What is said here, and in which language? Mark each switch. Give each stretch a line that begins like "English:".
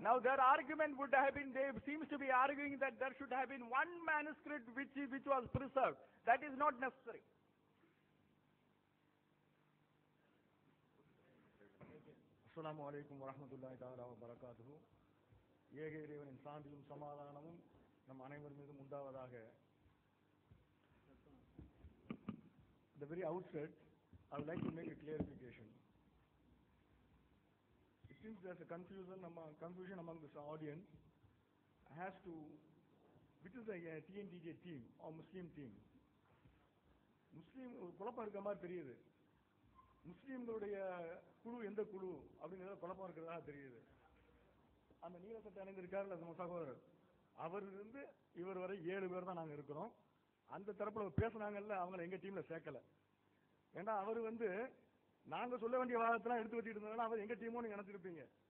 English: Now their argument would have been, they seems to be arguing that there should have been one manuscript which was preserved. That is not necessary.
Arabic: அஸ்ஸலாமு அலைக்கும் வரஹ்மத்துல்லாஹி தஆலா வ பரகாத்துஹு.
Tamil: ஏக இறைவனின் சாந்தியும் சமாதானமும் நம் அனைவர் மீதும் உண்டாவதாக.
English: The very outset, I would like to make a clarification. It seems there's a confusion among this audience as to which is the TNTJ team or Muslim team.
Tamil: முஸ்லீம் குழப்பம் இருக்க மாதிரி தெரியுது. முஸ்லீம்களுடைய குழு எந்த குழு அப்படிங்கிறத குழப்பம் இருக்கிறதா தெரியுது. அந்த நீல சட்டை அணிந்திருக்காரு நம்ம சகோதரர், அவர் இருந்து இவர் வரை 7 பேர் தான் நாங்க இருக்கிறோம். அந்த தரப்புல பேசுனாங்கல்ல, அவங்களை எங்க டீம்ல சேர்க்கல. ஏன்னா அவர் நாங்க சொல்ல வேண்டிய வாதத்தெல்லாம் எடுத்து வச்சுட்டு இருந்தாங்கன்னா அவர் எங்க டீமோ நீங்க நினைச்சிருப்பீங்க.